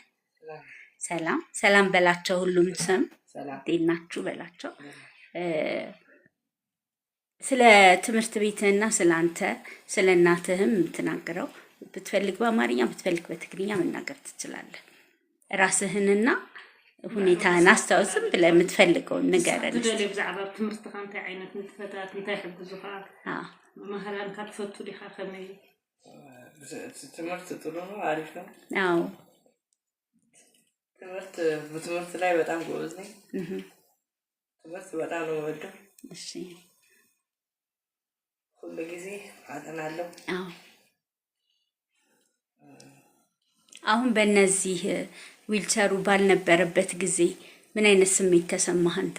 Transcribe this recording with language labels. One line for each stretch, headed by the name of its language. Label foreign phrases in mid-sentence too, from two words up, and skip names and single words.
Amharic: ሰላም በላቸው። ሁሉም ስም እንዴት ናችሁ በላቸው። ስለ ትምህርት ቤትህና ስለ አንተ ስለ እናትህም የምትናገረው ብትፈልግ በአማርኛ ብትፈልግ በትግርኛ መናገር ትችላለህ። ራስህንና ሁኔታህን አስታውስም ብለህ የምትፈልገውን ንገረን።
Tigrinya: ብዛዕባ ትምህርትካ እንታይ ዓይነት ንጥፈታት እንታይ ይሕግዙካ? መምህራን ካልፈቱ ዲኻ ከመይ?
Amharic: ትምህርት ጥሩ ነው፣ አሪፍ ነው። አዎ በትምህርት ላይ በጣም ጎበዝ ነኝ። ትምህርት በጣም ነው የምወደው። እሺ ሁሉ ጊዜ አጠናለሁ። አዎ አሁን በእነዚህ ዊልቸሩ ባልነበረበት ጊዜ ምን አይነት ስሜት ተሰማህ አንተ?